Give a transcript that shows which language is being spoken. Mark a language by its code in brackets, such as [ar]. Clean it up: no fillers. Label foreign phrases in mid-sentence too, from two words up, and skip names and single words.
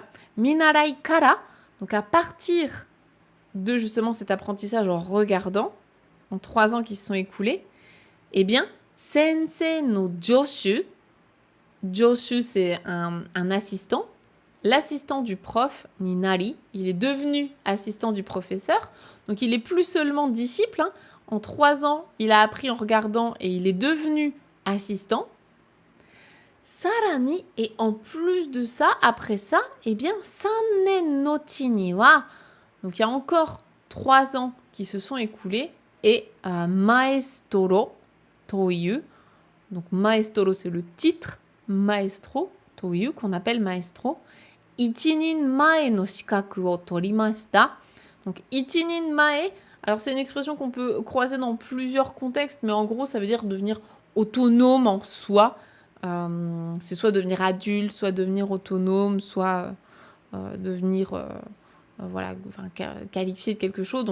[ja] Minarai kara, [fr] donc à partir de justement cet apprentissage en regardant, en 3 ans qui se sont écoulés, eh bien, [ja] sensei no joshu, [fr] joshu c'est un assistant, l'assistant du prof, [ja] ni nari, [fr] il est devenu assistant du professeur, donc il est plus seulement disciple, hein. En 3 ans, il a appris en regardant et il est devenu assistant. Sarani, et en plus de ça, après ça, eh bien, [ja] sannen no chi ni wa, [fr] donc il y a encore 3 ans qui se sont écoulés, et [ja] maestro toyu, [fr] donc maestro c'est le titre, [ja] maestro toyu [fr] qu'on appelle maestro, [ja] ichinin mae no shikaku o torimashita. [fr] Donc [ja] ichinin mae, [fr] alors c'est une expression qu'on peut croiser dans plusieurs contextes, mais en gros ça veut dire devenir autonome en soi. C'est soit devenir adulte, soit devenir autonome, soit devenir voilà, enfin, qualifié de quelque chose.